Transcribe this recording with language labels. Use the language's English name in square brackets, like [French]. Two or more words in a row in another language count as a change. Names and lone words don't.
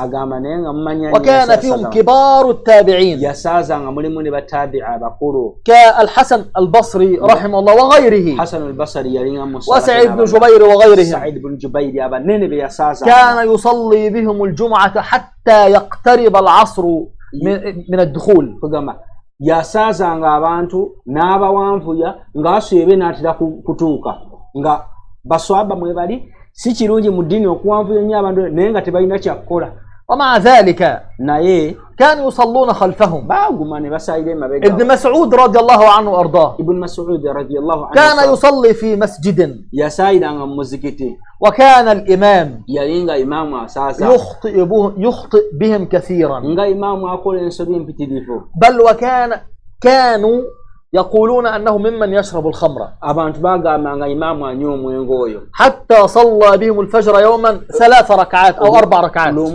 [Arabic] وكان فيهم كبار التابعين كالحسن البصري رحمه الله وغيره، وسعيد بن جبير وغيرهم. كان يصلي بهم الجمعة حتى يقترب العصر من الدخول. [Ganda] yasazanga abantu n'abawanvuya ng'aswebe n'atira kutuuka nga baswaba mwebali si kirungi mu ddiini okuwanvuya nnyo abantu naye nga tebalina kyakukola. [Arabic] ومع ذلك [Ganda] naye [Arabic] كانوا يصلون خلفهم. ابن مسعود رضي الله عنه وأرضاه كان يصلي في مسجد وكان الإمام يخطئ بهم كثيرا، بل كانوا يقولون أنه ممن يشرب الخمر، حتى صلى بهم الفجر يوما 3 ركعات أو 4 ركعات.